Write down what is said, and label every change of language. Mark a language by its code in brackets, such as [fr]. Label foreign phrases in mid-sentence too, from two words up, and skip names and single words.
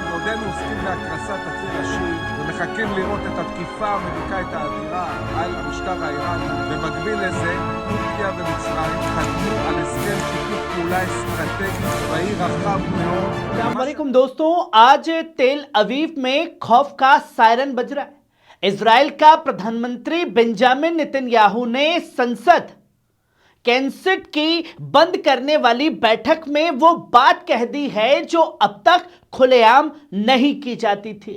[he] ידינו עוסקים בהקרסת הציר השיעי ומחכים לראות את התקיפה האמריקאית האדירה על המשטר האיראני. במקביל לזה, טורקיה ומצרים חתמו על הסכם שיתוף פעולה אסטרטגי צבאי רחב מאוד. [hi] अस्सलामुअलैकुम दोस्तों, आज तेल अवीव में खौफ का सायरन बज रहा है। इजराइल का प्रधानमंत्री बेंजामिन नेतन्याहू ने संसद कैंसेट की बंद करने वाली बैठक में वो बात कह दी है जो अब तक खुलेआम नहीं की जाती थी।